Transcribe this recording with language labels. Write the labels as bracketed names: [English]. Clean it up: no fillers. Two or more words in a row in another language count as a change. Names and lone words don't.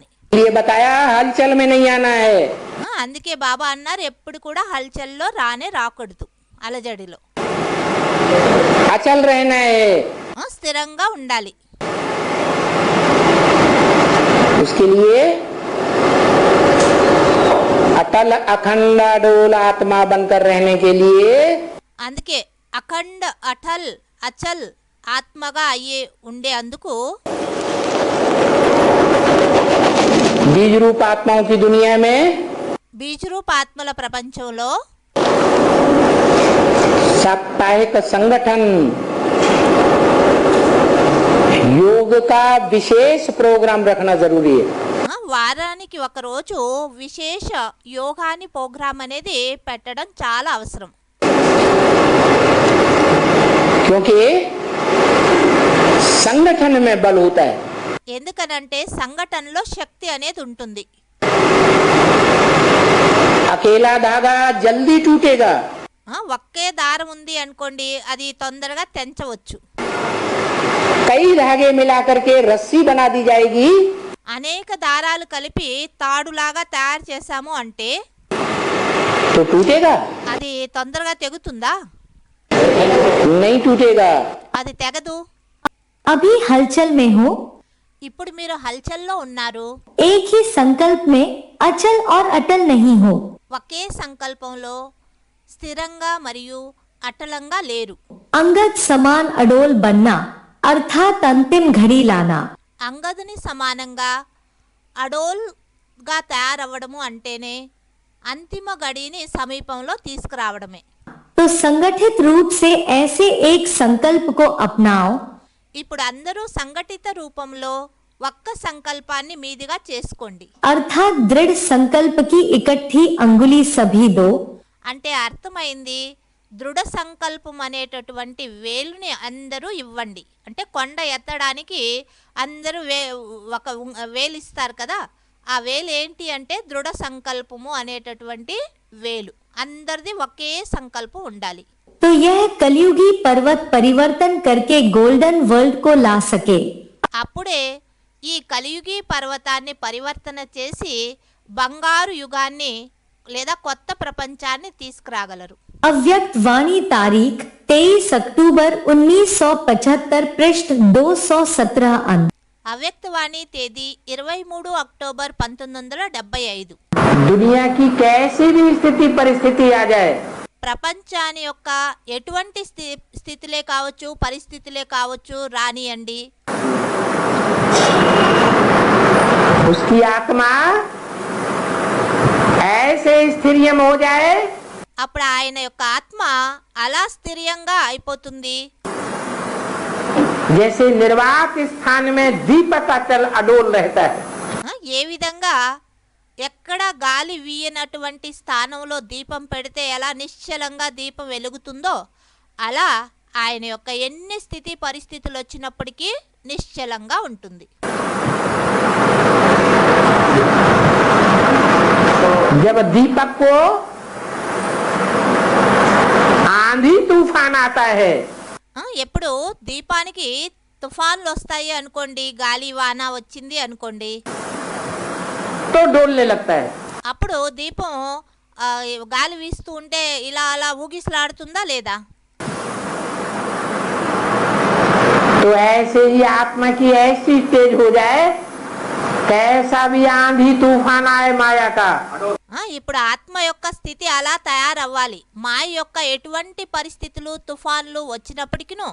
[Hindi] ये बताया हलचल में नहीं आना है। [Telugu] అందుకే బాబా అన్నారు ఎప్పుడు కూడా హల్చల్లో రాకూడదు, అలజడిలో [Hindi] अचल रहना है। [Telugu] స్థిరంగా ఉండాలి। [Hindi] उसके लिए अटल अखंड अडोल आत्मा बनकर रहने के लिए [Telugu] అందుకే అఖండ్ అటల్ అచల్ ఆత్మగా అయ్యే ఉండే అందుకు [Hindi] बीज रूप आत्माओं की दुनिया में [Telugu] బీజరూప ఆత్మల ప్రపంచంలో [Hindi] साप्ताहिक संगठन योग का विशेष प्रोग्राम रखना जरूरी है। [Telugu] వారానికి ఒక రోజు విశేష యోగాని ప్రోగ్రాం అనేది పెట్టడం చాలా అవసరం। [Hindi] क्योंकि संगठन में बल होता है। [Telugu] ఎందుకనంటే సంఘటనలో శక్తి అనేది ఉంటుంది। [Hindi] अकेला धागा जल्दी टूटेगा, [Telugu] ఒకే దారం ఉంది అనుకోండి అది తొందరగా తెంచవచ్చు। [Hindi] कई धागे मिलाकर के रस्सी बना दी जाएगी, [Telugu] అనేక దారాలు కలిపి తాడులాగా తయారు చేశాము అంటే [Hindi] तो टूटेगा [Telugu] అది తొందరగా తెగుతుందా? [Hindi] नहीं टूटेगा। [Telugu] అది తెగదు। [Hindi] अभी हलचल में हो, [Telugu] ఇప్పుడు మీరు హల్చల్లో ఉన్నారు, [Hindi] एक ही संकल्प में अचल और अटल नहीं हो। [Telugu] ఒకే సంకల్పంలో స్థిరంగా మరియు అటలంగా లేరు। [Hindi] अंगद समान अडोल बनना अर्थात अंतिम घड़ी लाना। [Telugu] అంగదుని సమానంగా అడోల్గా తయారవ్వడము అంటేనే అంతిమ గడిని సమీపంలో తీసుకురావడమే। [Hindi] तो संगठित रूप से ऐसे एक संकल्प को अपनाओ, [Telugu] ఇప్పుడు అందరూ సంఘటిత రూపంలో ఒక్క సంకల్పాన్ని మీదిగా చేసుకోండి। [Hindi] अर्थात दृढ़ संकल्प की इकट्ठी अंगुली सभी दो। [Telugu] అంటే అర్థమైంది, దృఢ సంకల్పం అనేటటువంటి వేలుని అందరూ ఇవ్వండి। అంటే కొండ ఎత్తడానికి అందరూ ఒక వేలు ఇస్తారు కదా, ఆ వేలు ఏంటి అంటే దృఢ సంకల్పము అనేటటువంటి వేలు, అందరిది ఒకే సంకల్పం ఉండాలి। [Hindi] तो यह कलयुगी पर्वत परिवर्तन करके गोल्डन वर्ल्ड को ला सके। [Telugu] అప్పుడే ఈ కలియుగి పర్వతాన్ని పరివర్తన చేసి బంగారు యుగాన్ని లేదా కొత్త ప్రపంచాన్ని తీసుకురాగలరు। [Hindi] अव्यक्त वाणी तारीख 23 अक्टूबर 1975 पृष्ठ 217 अंक। [Telugu] అవ్యక్తవాణి తేదీ 23 అక్టోబర్ 1975। [Hindi] दुनिया की कैसी भी स्थिति परिस्थिति आ जाए, [Telugu] ప్రపంచాన్ని యొక్క ఎటువంటి స్థితిలే కావచ్చు పరిస్థితులే కావచ్చు రానియండి, [Hindi] उसकी आत्मा ऐसे स्थिरियम हो जाए [Telugu] అప్పుడు ఆయన యొక్క ఆత్మ అలా స్థిరంగా అయిపోతుంది. [Hindi] जैसे निर्वात स्थान में दीपक अचल अडोल रहता है. [Telugu] ఏ విధంగా ఎక్కడ గాలి వీయనటువంటి స్థానంలో దీపం పెడితే ఎలా నిశ్చలంగా దీపం వెలుగుతుందో అలా ఆయన యొక్క ఎన్ని స్థితి పరిస్థితులు వచ్చినప్పటికీ నిశ్చలంగా ఉంటుంది. [Hindi] जब दीपक को आंधी तूफान आता है [Telugu] ఎప్పుడు దీపానికి తుఫాన్లు వస్తాయి అనుకోండి, గాలి వాన వచ్చింది అనుకోండి, [Hindi] तो डोलने लगता है. [Telugu] అప్పుడు దీపం గాలి వీస్తూ ఉంటే ఇలా అలా ఊగిసలాడుతుందా లేదా? [Hindi] तो ऐसे ही आत्मा की ऐसी तेज हो जाए कैसा भी आंधी तूफान आए माया का, [Telugu] ఇప్పుడు ఆత్మ యొక్క స్థితి అలా తయారవ్వాలి. మాయ యొక్క ఎటువంటి పరిస్థితులు తుఫాన్లు వచ్చినప్పటికీను